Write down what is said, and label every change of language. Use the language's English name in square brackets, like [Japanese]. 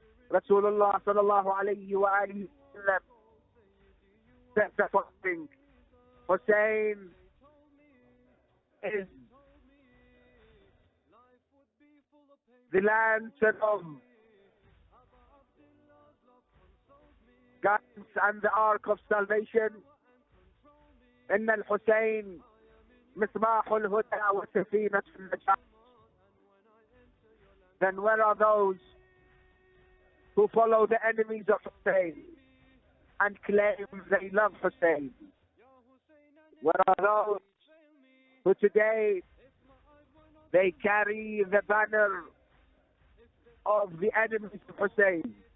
[English] Rasulullah sallallahu alayhi wa alihi wa sallam said the following: Hussein is the lantern of guidance and the ark of salvation. [Arabic] إن الحسين مصباح الهدى وسفينة النجاة. [English] Then where are those who follow the enemies of Hussein and claim they love Hussein? Where are those who today they carry the banner of the enemies of Hussein?